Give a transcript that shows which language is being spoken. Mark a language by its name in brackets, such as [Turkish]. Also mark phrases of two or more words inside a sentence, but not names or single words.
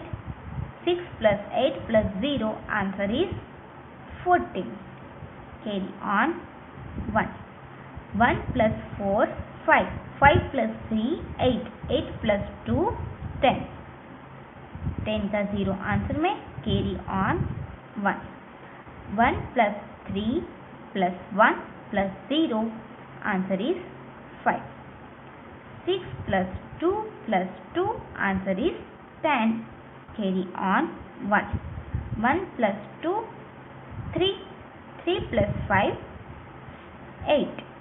[English] 6 plus 8 plus 0 answer is 14. Carry on 1. 1 plus 4 5. 5 plus 3 8. 8 plus 2 10. [Hindi] 10 का 0 आंसर में [English] carry on [Hindi] 1. [English] 1 plus 3 plus 1 plus 0 answer is 5. 6 plus 2 plus 2 answer is 10. Carry on 1. 1 plus 2 3. 3 plus 5 8.